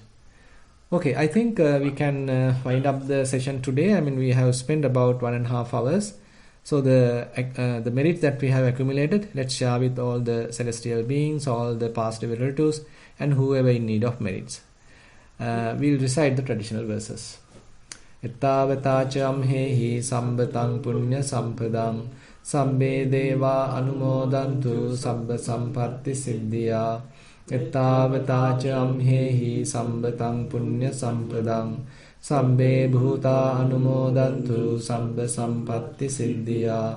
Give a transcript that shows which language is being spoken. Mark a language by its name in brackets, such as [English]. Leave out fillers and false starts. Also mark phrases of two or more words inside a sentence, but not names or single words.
[English] Okay, I think we can wind up the session today. We have spent about 1.5 hours. So the merits that we have accumulated, let's share with all the celestial beings, all the past relatives, and whoever in need of merits. We'll recite the traditional verses. [Pali] Ettavata hehi sambatang punya sampadang sabbe deva anumodantu sabba sampatti siddhya. Ettavata hehi sambatang punya sampadang sabbe bhuta anumodantu sabba sampatti siddhya.